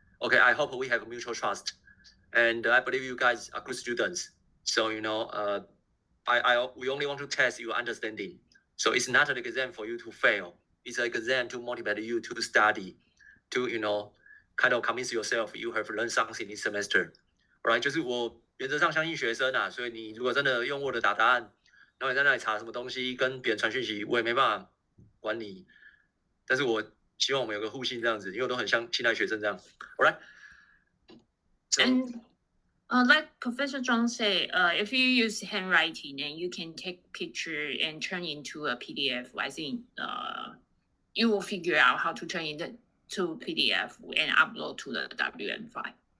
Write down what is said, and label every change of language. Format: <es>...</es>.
<en>Okay, I hope we have mutual trust, and I believe you guys are good students. So we only want to test your understanding. So it's not an exam for you to fail. It's an exam to motivate you to study, to kind of convince yourself you have learned something this semester. Right？</en> <zh>就是我原则上相信学生啊，所以你如果真的用 Word 打答案，然后你在那里查什么东西，跟别人传讯息，我也没办法管你。但是我希望我们有个互信这样子，因为我都很像现代学生这样。</zh> <en>All right. So, and like Professor Zhang said, if you use handwriting and you can take picture and turn into a PDF, I think you will figure out how to turn it to PDF and upload to the WM5.</en>